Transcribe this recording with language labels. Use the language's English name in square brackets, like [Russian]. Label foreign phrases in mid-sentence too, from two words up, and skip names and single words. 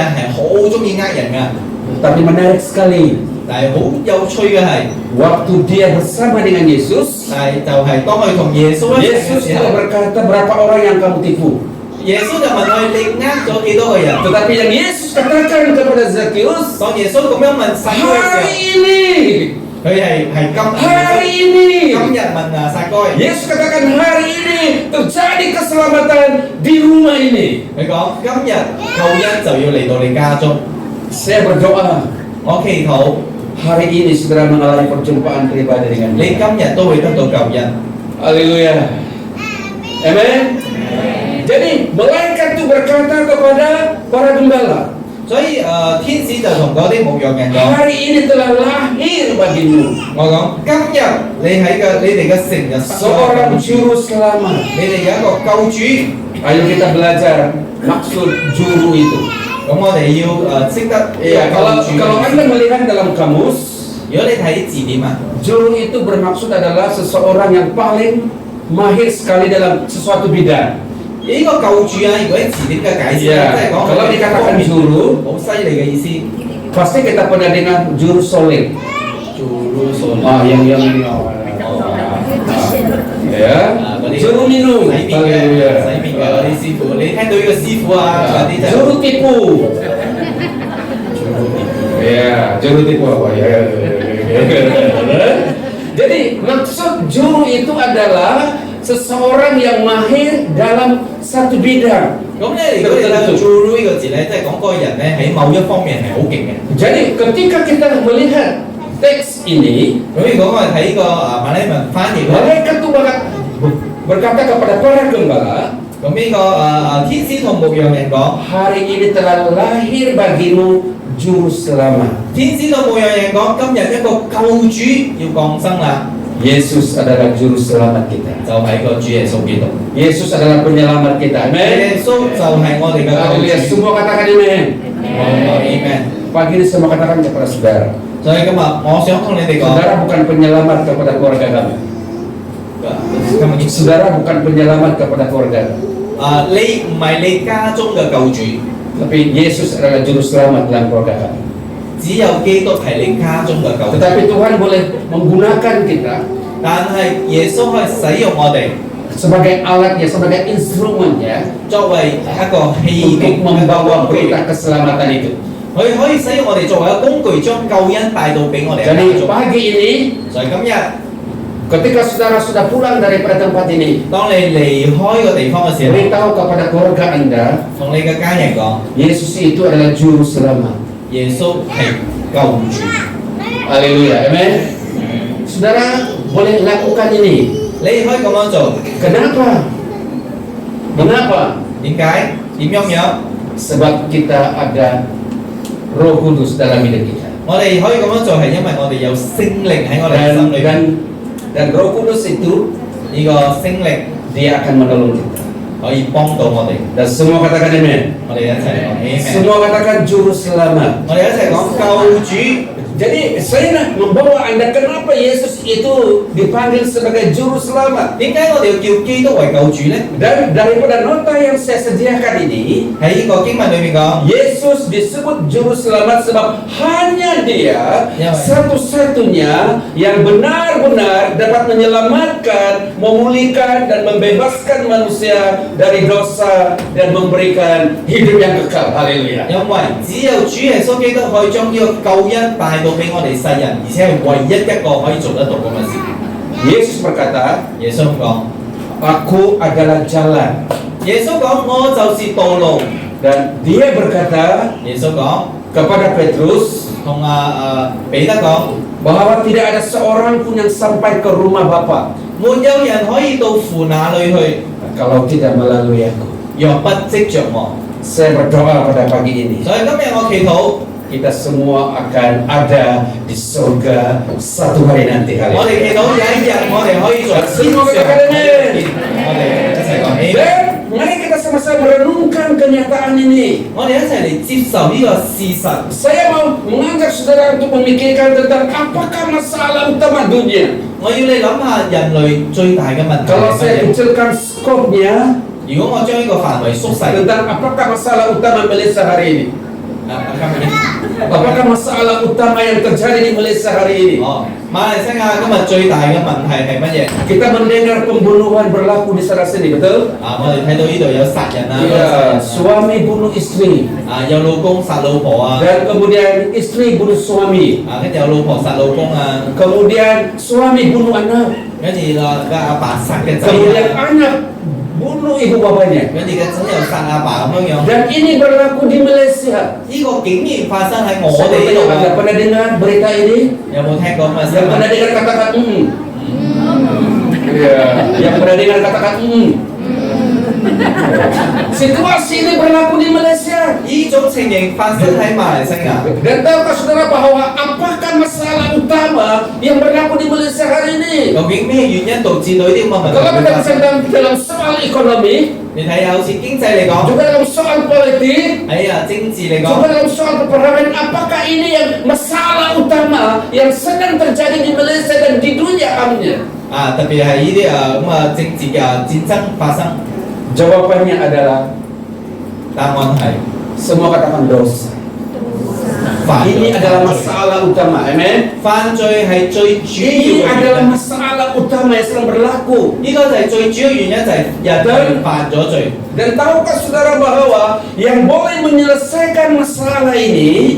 [Cantonese] 呢個撒該係好中意呃人噶。 [Malay] Tapi menarik sekali. [Cantonese] 但係好有趣嘅係， [Malay] waktu dia bersama dengan Yesus, [Cantonese] 但係就係當佢同耶穌一齊嘅 Yesus 時 tidak 候， [Malay] berkata berapa orang yang kamu tipu. [Cantonese] 耶穌就問佢：你呃咗幾多個人？ [Malay] Tetapi yang Yesus katakan kepada Zakheus, [Cantonese] 當耶穌咁樣問撒該嘅時 hari 候， ini, 佢係今 [Malay] hari ini, [Cantonese] 日問啊撒該， [Malay] Yesus katakan hari ini terjadi keselamatan di rumah ini. [Cantonese] 佢講今日救恩就要嚟到你家中。 [Malay] Saya berdoa [Cantonese] 我祈禱 [Malay] hari ini saudara mengalami perjumpaan pribadi dengan 你 Dia. [Cantonese] 今日都會得到救恩。 [Malay] Haleluya. Amen. Jadi malaikat itu berkata kepada para gembala, [Cantonese] 所以天使就同嗰啲牧羊人講： [Malay] hari ini telah lahir bagimu [Cantonese] 我講今日你哋嘅城日 [Malay] seorang juru selamat. [Cantonese] 你哋有一個救主。 [Malay] Ayo kita belajar maksud juru itu. [Cantonese] 咁我哋要識得 Iya, 救 kalau 主。 [Malay] kalau Anda melihat dalam kamus, [Cantonese] 如果你睇字典啊， [Malay] juru itu bermaksud adalah seseorang yang paling mahir sekali dalam sesuatu bidang. [Cantonese] 呢個救主啊，如果喺字典嘅解釋咧， Iya, 即係講 [Malay] kalau dikatakan juru, [Cantonese] 好犀利嘅意思。 [Malay] pasti kita pernah dengar juru soleh. yang ini. Ya, juru minum. [Cantonese] 洗面嘅 [Malay] Haleluya. [Cantonese] 洗面嘅嗰啲師傅，你聽到呢個師傅啊嗰啲就 [Malay] Juru tipu. Ya, juru tipu apa ya? Jadi maksud juru itu adalah seseorang yang mahir dalam satu bidang. [Cantonese] 咁咧，如果你睇到 guru 呢個字咧，即係講嗰個人咧喺某一方面係好勁嘅。 [Malay] Jadi ketika kita melihat teks ini, [Cantonese] 咁如果我哋睇個馬來文翻譯咧， [Malay] malaikat itu berkata kepada para gembala, [Cantonese] 咁呢個天使同牧羊人講， [Malay] hari ini telah lahir bagimu juru selamat. [Cantonese] 天使同牧羊人講，今日一個救主要降生啦， [Malay] Yesus adalah juru selamat kita. [Cantonese] 就係個主耶穌基督。 [Malay] Yesus adalah penyelamat kita. [Cantonese] 耶 [Malay] Amin. [Cantonese] 穌就係我哋嘅救 [Malay] Haleluya. [Cantonese] 主。 [Malay] Semua katakan amin. [Cantonese] Amen。 [Malay] Pagi ini semua katakan kepada saudara. [Cantonese] 所以今日我想同你哋講， [Malay] Saudara bukan penyelamat kepada keluarga kami. [Cantonese] 今日 [Malay] Saudara bukan penyelamat kepada keluarga. [Cantonese] 你唔係你家中嘅救主， [Malay] Tapi Yesus adalah juru selamat dalam keluarga kami. [Cantonese] 只有基督係你家中嘅救主。 [Malay] Tetapi Tuhan boleh menggunakan kita [Cantonese] 但係耶穌可以使用我哋 [Malay] sebagai alatnya, sebagai instrumennya [Cantonese] 作為一個器 untuk 皿， [Malay] membawa berita keselamatan itu. [Cantonese] 佢可以使用我哋作為一個工具，將救恩帶到俾我哋嘅家 Jadi 族。 [Malay] pagi ini, [Cantonese] 所以今日， [Malay] ketika saudara sudah pulang daripada tempat ini, [Cantonese] 當你離開個地方嘅時候， [Malay] beritahu kepada keluarga Anda, [Cantonese] 同你嘅家人講， [Malay] Yesus itu adalah juru selamat. [Cantonese] 耶穌係救主。 [Malay] Haleluya, amin. Saudara boleh lakukan ini. [Cantonese] 你可以咁樣做， [Malay] Kenapa? Mengapa? [Cantonese] 點解？點樣？ [Malay] Sebab kita ada Roh Kudus dalam hidup kita. [Cantonese] 我哋可以咁樣做係因為我哋有聖靈喺我哋嘅心裏邊。 [Malay] Dan Roh Kudus itu [Cantonese] 呢個聖靈 [Malay] dia akan menolong kita. [Cantonese] 可以幫到我哋。 [Malay] Dan semua katakan amin. [Cantonese] 我哋一齊講 Amen。 [Malay] Semua katakan juru selamat. [Cantonese] 我哋一齊講救主。 [Malay] Jadi saya nak membawa Anda kenapa Yesus itu dipanggil sebagai juru selamat. [Cantonese] 點解我哋要叫基督為救主呢？ [Malay] Dan daripada nota yang saya sediakan ini, [Cantonese] 喺呢個經文裏面講， [Malay] Yesus disebut juru selamat sebab hanya dia Ya, Pak. satu-satunya yang benar-benar dapat menyelamatkan, memulihkan dan membebaskan manusia dari dosa dan memberikan hidup yang kekal. Haleluya. [Cantonese] 因為只有主耶穌基督可以將呢個救恩帶到俾我哋世人，而且係唯一一個可以做得到咁嘅事。 [Malay] Yesus berkata, [Cantonese] 耶穌講， [Malay] Aku adalah jalan. [Cantonese] 耶穌講我就是道路。 [Malay] Dan dia berkata [Cantonese] 耶穌講 [Malay] kepada Petrus [Cantonese] 同彼得講， [Malay] bahwa tidak ada seorang pun yang sampai ke rumah Bapa [Cantonese] 沒有人可以到父那裏去， [Malay] kalau tidak melalui aku. [Cantonese] 若不藉着我。 [Malay] Saya berdoa pada pagi ini, [Cantonese] 所以今日我祈禱， [Malay] kita semua akan ada di surga satu hari nanti. [Cantonese] 我哋祈禱有一日我哋可以在天上見。我哋一齊講 Amen。 [Malay] Dan mari kita sama-sama merenungkan kenyataan ini. [Cantonese] 我哋一齊嚟接受呢個事實。 [Malay] Saya mau mengajak saudara untuk memikirkan tentang apakah masalah utama dunia. [Cantonese] 我要你諗下人類最大嘅問題 Kalau 係乜 saya 嘢？ [Malay] kecilkan skopnya [Cantonese] 如果我將呢個範圍縮細， [Malay] tentang apakah masalah utama Malaysia hari ini. Apakah masalah utama yang terjadi di Malaysia hari ini? [Cantonese] 哦，馬來西亞今日最大嘅問題係乜嘢？ [Malay] Kita mendengar pembunuhan berlaku di sana sini, betul? [Cantonese] 我哋睇到呢度有殺人啊， [Malay] Ya, suami bunuh istri [Cantonese] 有老公殺老婆啊， [Malay] dan kemudian istri bunuh suami, [Cantonese] 跟住有老婆殺老公啊， [Malay] kemudian suami bunuh anak, [Cantonese] 跟住個阿爸殺嘅仔 [Malay] kemudian [Cantonese] 啊， [Malay] anak bunuh ibu bapaknya. [Cantonese] 跟住個仔又殺阿爸咁樣樣。 [Malay] Dan ini berlaku di Malaysia. [Cantonese] 呢個竟然發生喺我哋 Saya 呢度 [Malay] bertanya, Anda 啊！ pernah dengar berita ini? [Cantonese] 有冇聽過咁嘅新 Yang 聞？ [Malay] pernah dengar katakan Ya, yang pernah dengar katakan Situasi ini berlaku di Malaysia. [Cantonese] 呢種情形發生喺馬來西亞。 [Malay] Dan tahukah saudara bahwa apakah masalah utama yang berlaku di Malaysia hari ini? [Cantonese] 究竟咩原因導致到呢啲咁嘅問題 Kalau 會 kita 發生？ [Malay] sedang dalam soal ekonomi, [Cantonese] 你睇下，好似經濟嚟講， juga dalam soal politik, 喺政治嚟 juga 講， [Malay] dalam soal peperangan, apakah ini yang masalah utama yang sedang terjadi di Malaysia dan di dunia amnya? [Cantonese] 特別係呢啲政治嘅戰爭發生， [Malay] Jawabannya adalah [Cantonese] 答案係 [Malay] semua katakan dosa. [Cantonese] 犯 Ini 罪。 [Malay] adalah masalah utama, amen. [Cantonese] 犯罪係最主 Ini 要嘅 adalah 原因。 [Malay] masalah utama yang sedang berlaku. [Cantonese] 呢個就係最主要原因，就係人犯咗罪。 [Malay] Dan tahukah saudara bahwa yang boleh menyelesaikan masalah ini